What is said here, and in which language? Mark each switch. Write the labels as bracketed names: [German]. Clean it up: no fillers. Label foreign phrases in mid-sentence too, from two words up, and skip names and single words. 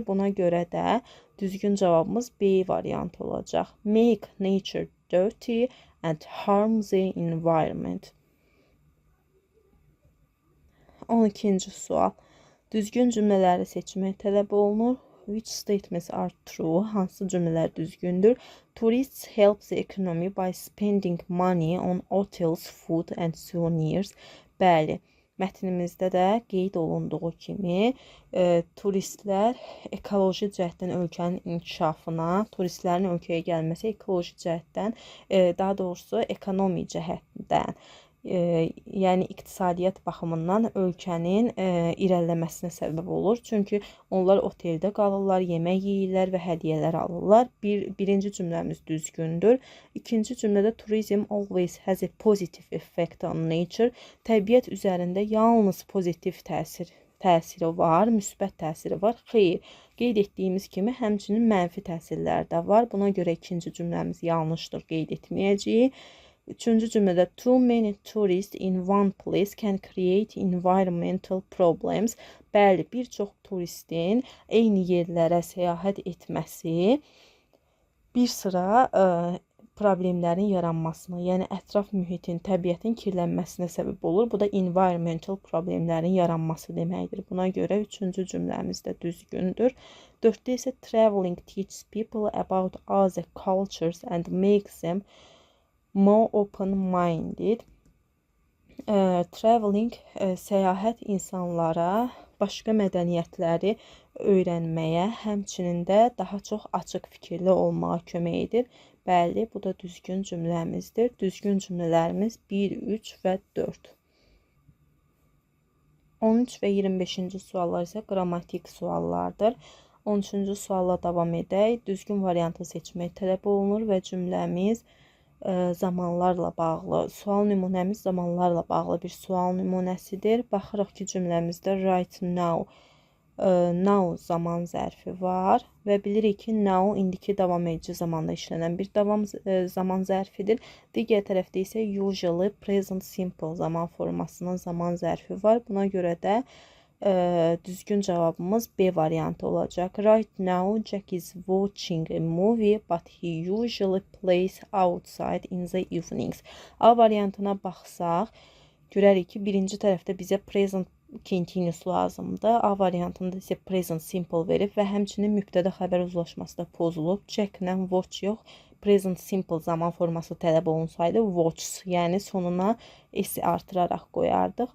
[Azerbaijani] Buna görə də düzgün cavabımız B variantı olacaq. [English] Make nature dirty and harm the environment. [Azerbaijani] 12-ci sual. Düzgün cümlələri seçmək tələb olunur. [English] Which statements are true? [Azerbaijani] Hansı cümlələr düzgündür? [English] Tourists help the economy by spending money on hotels, food and souvenirs. [Azerbaijani] Bəli, mətnimizdə də qeyd olunduğu kimi turistlər ekoloji cəhətdən ölkənin inkişafına, turistlərin ölkəyə gəlməsi ekoloji cəhətdən, daha doğrusu ekonomi cəhətdən, yəni iqtisadiyyat baxımından ölkənin irəliləməsinə səbəb olur. Çünki onlar oteldə qalırlar, yemək yeyirlər və hədiyyələr alırlar. Birinci cümləmiz düzgündür. İkinci cümlədə [English] tourism always has a positive effect on nature. [Azerbaijani] Təbiət üzərində yalnız pozitiv təsir təsiri var, müsbət təsiri var. Xeyr, qeyd etdiyimiz kimi həmçinin mənfi təsirlər də var. Buna görə ikinci cümləmiz yanlışdır, qeyd etməyəcəyik. Üçüncü cümlədə [English] too many tourists in one place can create environmental problems. [Azerbaijani] Bəli, bir çox turistin eyni yerlərə səyahət etməsi bir sıra problemlərin yaranmasına, yəni ətraf mühitin, təbiətin kirlənməsinə səbəb olur. Bu da environmental problemlərin yaranması deməkdir. Buna görə üçüncü cümləmiz də düzgündür. 4-də isə [English] traveling teaches people about other cultures and makes them more open-minded. Traveling, [Azerbaijani] səyahət insanlara başqa mədəniyyətləri öyrənməyə, həmçinin də daha çox açıq fikirli olmağa kömək edir. Bəli, bu da düzgün cümləmizdir. Düzgün cümlələrimiz 1, 3 və 4. 13 və 25-ci suallar isə qrammatik suallardır. 13-cü sualla davam edək. Düzgün variantı seçmək tələb olunur və cümləmiz zamanlarla bağlı, sual nümunəmiz zamanlarla bağlı bir sual nümunəsidir. Baxırıq ki, cümləmizdə [English] right now, [Azerbaijani] now zaman zərfi var və bilirik ki, now indiki davam edici zamanda işlənən bir zaman zərfidir. Digər tərəfdə isə [English] usually present simple [Azerbaijani] zaman formasının zaman zərfi var. Buna görə də düzgün cavabımız B variantı olacaq. [English] Right now, Jack is watching a movie, but he usually plays outside in the evenings. [Azerbaijani] A variantına baxsaq, görərik ki, birinci tərəfdə bizə [English] present continuous [Azerbaijani] lazımdır. A variantında isə [English] present simple [Azerbaijani] verib və həmçinin mübtədə xəbər uzlaşması da pozulub. Jack-lə watch yox, [English] present simple [Azerbaijani] zaman forması tələb olunsaydı watches, yəni sonuna s artıraraq qoyardıq.